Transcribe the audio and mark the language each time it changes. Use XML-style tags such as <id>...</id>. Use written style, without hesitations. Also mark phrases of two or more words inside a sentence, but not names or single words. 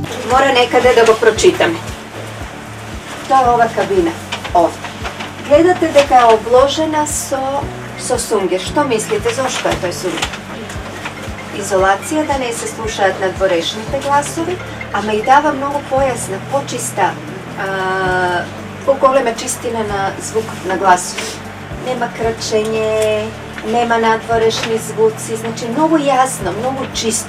<hr>mora nekada da ga pročitam. To je ova kabina ovdje.</hr> <mk>Gledate дека je obložena со сунгер. Што мислите, зашто е тој сунгер? Изолација да не се слушаат надворешните гласови, ама и дава многу појасна, почиста, поголема чистина на звукот на гласови. Нема крачење, нема надворешни звуци, значи многу јасно, многу чисто.</mk>